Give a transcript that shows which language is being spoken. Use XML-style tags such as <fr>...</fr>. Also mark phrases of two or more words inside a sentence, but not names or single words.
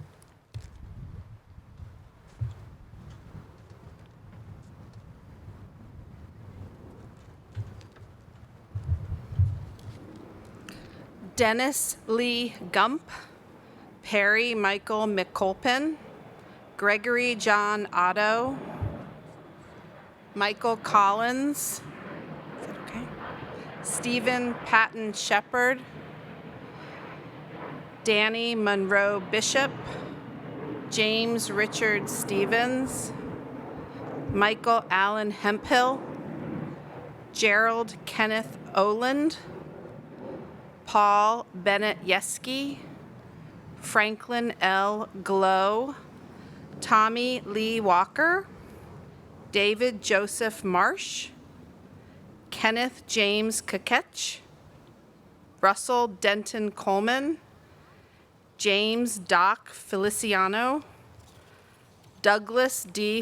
<en>Dennis Lee Gump, Perry Michael McColpin, Gregory John Otto, Michael Collins, is that okay? Stephen Patton Shepard, Danny Monroe Bishop, James Richard Stevens, Michael Allen Hemphill, Gerald Kenneth Oland, Paul Bennett Yeski, Franklin L. Glow, Tommy Lee Walker, David Joseph Marsh, Kenneth James Kaketch, Russell Denton Coleman, James Doc Feliciano, Douglas D.</en>